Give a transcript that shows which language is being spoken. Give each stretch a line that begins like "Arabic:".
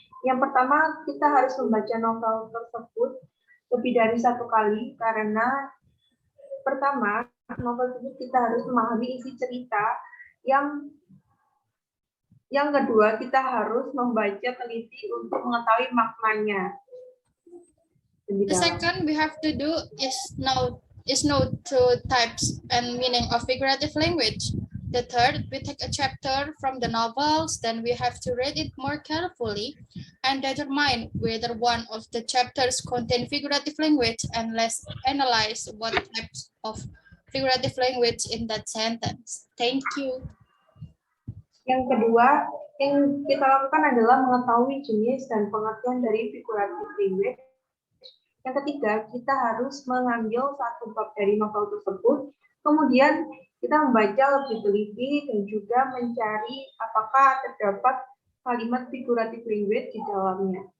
Indonesian: Yang pertama, kita harus membaca novel tersebut lebih dari satu kali karena pertama, novel tersebut kita harus memahami isi cerita. Yang kedua, kita harus membaca teliti untuk mengetahui maknanya.
English: The second we have to do is know two types and meaning of figurative language. The third, we take a chapter from the novels, then we have to read it more carefully and determine whether one of the chapters contain figurative language and let's analyze what types of figurative language in that sentence. Thank you.
Indonesian: Yang kedua, yang kita lakukan adalah mengetahui jenis dan pengertian dari figurative language. Yang ketiga, kita harus mengambil satu bab dari novel tersebut, kemudian kita membaca lebih teliti dan juga mencari apakah terdapat kalimat figuratif language di dalamnya.